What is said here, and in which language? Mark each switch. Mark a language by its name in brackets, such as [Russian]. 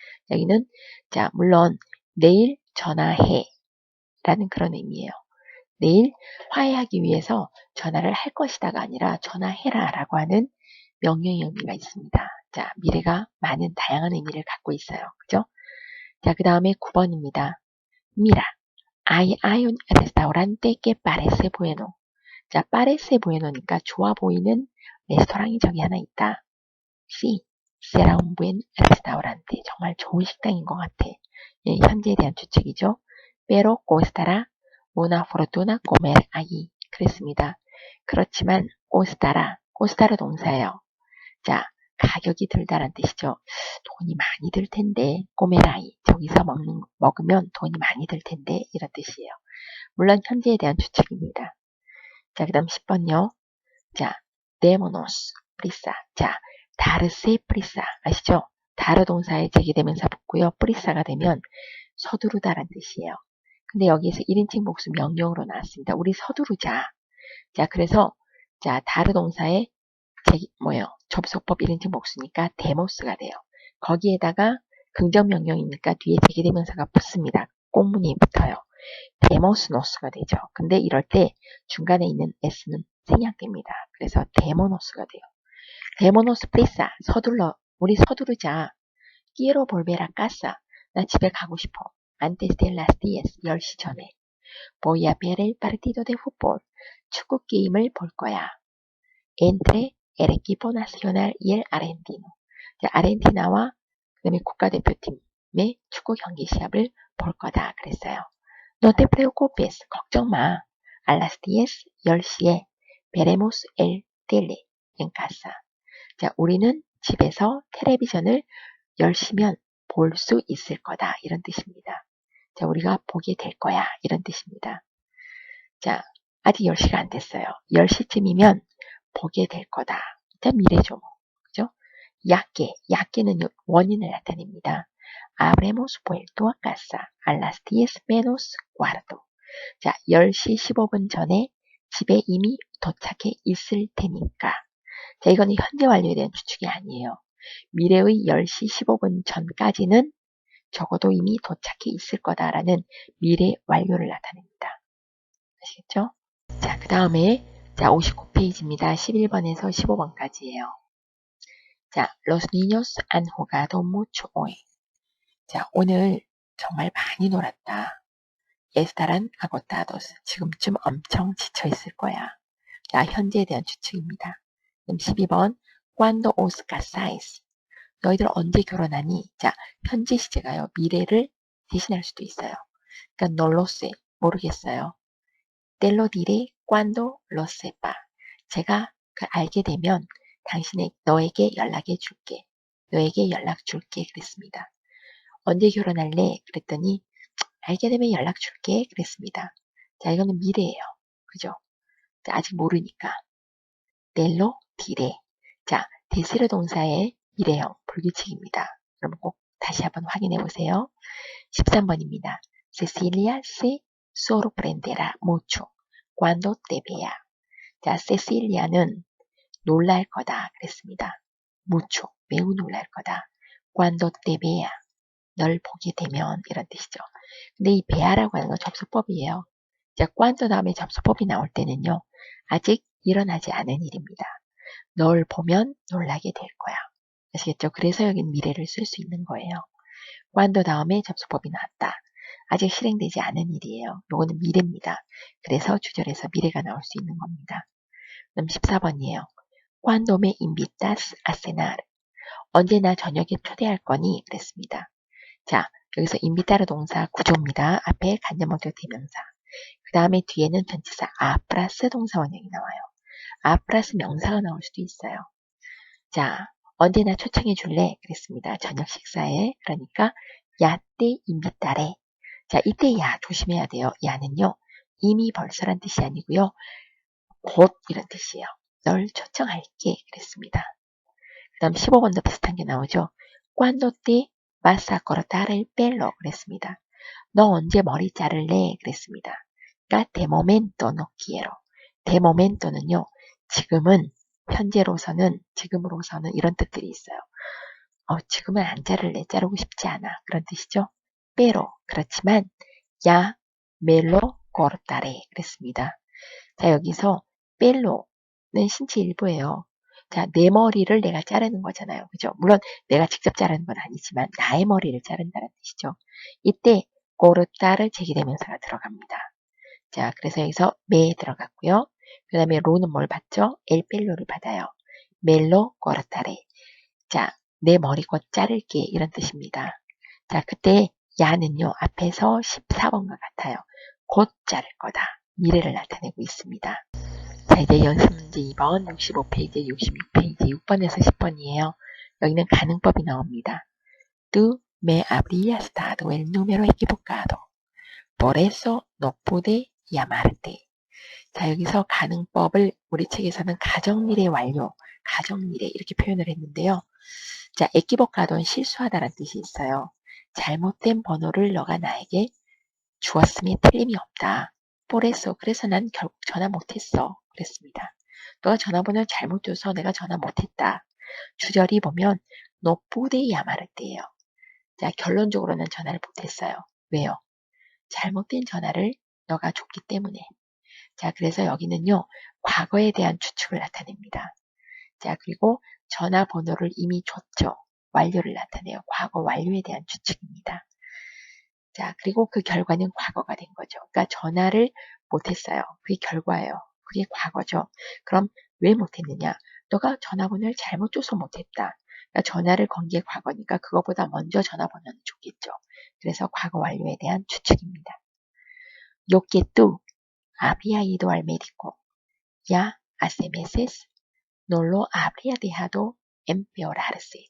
[Korean] 여기는 자, 물론 내일 전화해 라는 그런 의미예요. 내일 화해하기 위해서 전화를 할 것이다가 아니라 전화해라 라고 하는 명령의 의미가 있습니다. 자, 미래가 많은 다양한 의미를 갖고 있어요. 그죠? 자, 그 다음에 9번입니다. [Spanish] Mira, hay un restaurante que parece bueno. [Korean] 자, [Spanish] parece bueno [Korean] 니까 좋아 보이는 레스토랑이 저기 하나 있다. [Spanish] Sí, será un buen restaurante. [Korean] 정말 좋은 식당인 것 같아. 예, 현재에 대한 추측이죠. [Spanish] Pero costará una fortuna comer allí. [Korean] 그랬습니다. 그렇지만 costará 동사예요. 자, 가격이 들다란 뜻이죠. 돈이 많이 들 텐데 [Spanish] comer allí. [Korean] 저기서 먹으면 돈이 많이 들 텐데 이런 뜻이에요. 물론 현재에 대한 추측입니다. [Spanish] 자, 그 다음 10번요. 자, démonos prisa. [Korean] 자, darse prisa 아시죠? 다르 동사에 제기대명사 붙고요. 프리사가 되면 서두르다란 뜻이에요. 근데 여기에서 1인칭 복수 명령으로 나왔습니다. 우리 서두르자. 자, 그래서 자, 다르 동사에 접속법 1인칭 복수니까 데모스가 돼요. 거기에다가 긍정 명령이니까 뒤에 제기대명사가 붙습니다. 꽁문이 붙어요. 데모스노스가 되죠. 근데 이럴 때 중간에 있는 s는 생략됩니다. 그래서 데모노스가 돼요. 데모노스 프리사 서둘러. 우리 서두르자. [Spanish] quiero volver a casa. [Korean] 나 집에 가고 싶어. [Spanish] antes de las 10, [Korean] 10시 전에. [Spanish] voy a ver el partido de fútbol. [Korean] 축구 게임을 볼 거야. [Spanish] entre el equipo nacional y el argentino. [Korean] 자, 아르헨티나와 그다음에 국가대표팀의 축구 경기 시합을 볼 거다. 그랬어요. [Spanish] no te preocupes. [Korean] 걱정 마. [Spanish] a las 10, [Korean] 10시에 [Spanish] veremos el tele en casa. [Korean] 자, 우리는 집에서 텔레비전을 10시면 볼 수 있을 거다. 이런 뜻입니다. 자, 우리가 보게 될 거야. 이런 뜻입니다. 자, 아직 10시가 안 됐어요. 10시쯤이면 보게 될 거다. 자, 미래죠. 그죠? 야께는 원인을 나타냅니다. [Spanish] Habremos vuelto a casa a las 10 menos cuarto. [Korean] 자, 10시 15분 전에 집에 이미 도착해 있을 테니까. 자, 이거는 현재 완료에 대한 추측이 아니에요. 미래의 10시 15분 전까지는 적어도 이미 도착해 있을 거다라는 미래 완료를 나타냅니다. 아시겠죠? 자, 그 다음에 자 59페이지입니다. 11번에서 15번까지예요. [Spanish] 자, los niños han jugado mucho hoy. [Korean] 자, 오늘 정말 많이 놀았다. [Spanish] estarán agotados. [Korean] 지금쯤 엄청 지쳐 있을 거야. 자, 현재에 대한 추측입니다. 그럼 12번 [Spanish] cuando os casáis. [Korean] 너희들 언제 결혼하니? 자, 현재 시제가요. 미래를 대신할 수도 있어요. 그러니까 [Spanish] no lo sé. [Korean] 모르겠어요. [Spanish] te lo diré cuando lo sepa. [Korean] 제가 알게 되면 너에게 연락해 줄게. 너에게 연락 줄게. 그랬습니다. 언제 결혼할래? 그랬더니 알게 되면 연락 줄게. 그랬습니다. 자, 이거는 미래예요. 그죠? 자, 아직 모르니까. [Spanish] te lo diré. [Korean] 자, 데시르 동사의 미래형 불규칙입니다. 그럼 꼭 다시 한번 확인해 보세요. 13번입니다. [Spanish] Cecilia se sorprenderá mucho cuando te vea. [Korean] 자, 세실리아는 놀랄 거다 그랬습니다. mucho, 매우 놀랄 거다. [Spanish] cuando te vea, [Korean] 널 보게 되면 이런 뜻이죠. 근데 이 bea라고 하는 건 접수법이에요. 자, cuando 다음에 접수법이 나올 때는요. 아직 일어나지 않은 일입니다. 널 보면 놀라게 될 거야. 아시겠죠? 그래서 여긴 미래를 쓸 수 있는 거예요. cuando 다음에 접수법이 나왔다. 아직 실행되지 않은 일이에요. 요거는 미래입니다. 그래서 주절에서 미래가 나올 수 있는 겁니다. 그럼 14번이에요. [Spanish] Cuando me invitas a cenar? [Korean] 언제나 저녁에 초대할 거니? 그랬습니다. 자, 여기서 invitar 동사 구조입니다. 앞에 간접목적 대명사. 그 다음에 뒤에는 전치사 a 플러스 동사 원형이 나와요. a 플러스 명사가 나올 수도 있어요. 자, 언제나 초청해 줄래? 그랬습니다. 저녁 식사에. 그러니까 [Spanish] ya te invitaré. [Korean] 자, 이때 야 조심해야 돼요. 야는요. 이미 벌써란 뜻이 아니고요. 곧 이런 뜻이에요. 널 초청할게 그랬습니다. 그 다음 15번도 비슷한 게 나오죠. [Spanish] Cuando te vas a cortar el pelo [Korean] 그랬습니다. 너 언제 머리 자를래? 그랬습니다. 그러니까 [Spanish] de momento no quiero. [Korean] de momento는요. 지금은 현재로서는 지금으로서는 이런 뜻들이 있어요. 지금은 안 자를래. 자르고 싶지 않아. 그런 뜻이죠. [Spanish] pero [Korean] 그렇지만 [Spanish] ya me lo cortaré [Korean] 그랬습니다. 자, 여기서 뺄로는 신체 일부예요. 자, 내 머리를 내가 자르는 거잖아요. 그죠? 물론 내가 직접 자르는 건 아니지만 나의 머리를 자른다는 뜻이죠. 이때 고르따를 제기대명사가 들어갑니다. 자, 그래서 여기서 메 들어갔고요. 그 다음에 로는 뭘 받죠? 엘펠로를 받아요. 멜로 고르따레. 자, 내 머리 곧 자를게 이런 뜻입니다. 자, 그때 야는요. 앞에서 14번과 같아요. 곧 자를 거다. 미래를 나타내고 있습니다. 자, 이제 연습 문제 2번, 65페이지, 66페이지, 6번에서 10번이에요. 여기는 가능법이 나옵니다. [Spanish] Tú me habrías dado el número equivocado. Por eso no pude llamarte. [Korean] 자, 여기서 가능법을 우리 책에서는 가정미래 완료, 가정미래 이렇게 표현을 했는데요. 자, equivocado는 실수하다라는 뜻이 있어요. 잘못된 번호를 너가 나에게 주었음에 틀림이 없다. [Spanish] por eso, [Korean] 그래서 난 결국 전화 못했어. 그랬습니다. 너가 전화번호를 잘못 줘서 내가 전화 못했다. 주절이 보면 [Spanish] no pude llamarte [Korean] 예요. 자, 결론적으로는 전화를 못했어요. 왜요? 잘못된 전화를 너가 줬기 때문에. 자, 그래서 여기는요. 과거에 대한 추측을 나타냅니다. 자, 그리고 전화번호를 이미 줬죠. 완료를 나타내요. 과거 완료에 대한 추측입니다. 자, 그리고 그 결과는 과거가 된 거죠. 그러니까 전화를 못했어요. 그게 결과예요. 그게 과거죠. 그럼 왜 못했느냐? 너가 전화번호를 잘못 줘서 못했다. 그러니까 전화를 건 게 과거니까 그거보다 먼저 전화번호는 줬겠죠. 그래서 과거 완료에 대한 추측입니다. [Spanish] Yo que tú había ido al médico ya hace meses no lo habría dejado empeorarse.